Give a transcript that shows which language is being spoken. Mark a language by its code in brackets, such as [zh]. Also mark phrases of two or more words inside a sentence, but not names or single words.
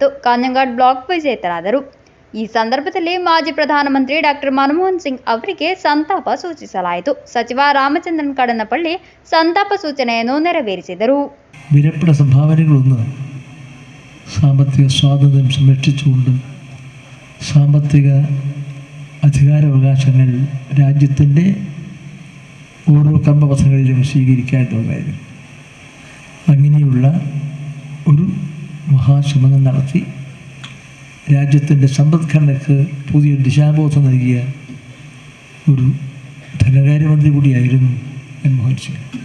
[kn] ಕಾನಂಗಾಡ್ ಬ್ಲಾಕ್ ವಿಜೇತರಾದರು. ಈ ಸಂದರ್ಭದಲ್ಲಿ ಮಾಜಿ ಪ್ರಧಾನಮಂತ್ರಿ ಡಾಕ್ಟರ್ ಮನಮೋಹನ್ ಸಿಂಗ್ ಅವರಿಗೆ ಸಂತಾಪ ಸೂಚಿಸಲಾಯಿತು. ಸಚಿವ ರಾಮಚಂದ್ರನ್ ಕಡನಪಳ್ಳಿ ಸಂತಾಪ ಸೂಚನೆಯನ್ನು ನೆರವೇರಿಸಿದರು. [ml] വിലപ്പെട്ട സംഭാവനകളൊന്ന് സാമ്പത്തിക സ്വാതന്ത്ര്യം സംരക്ഷിച്ചുകൊണ്ടും സാമ്പത്തിക അധികാരാവകാശങ്ങൾ രാജ്യത്തിൻ്റെ ഓരോ കർമ്മപഥങ്ങളിലും സ്വീകരിക്കാനുള്ളതായിരുന്നു. അങ്ങനെയുള്ള ഒരു മഹാശ്രമം നടത്തി രാജ്യത്തിൻ്റെ സമ്പദ്ഘടനയ്ക്ക് പുതിയ ദിശാബോധം നൽകിയ ഒരു ധനകാര്യമന്ത്രി കൂടിയായിരുന്നു മൻമോഹൻ സിംഗ്.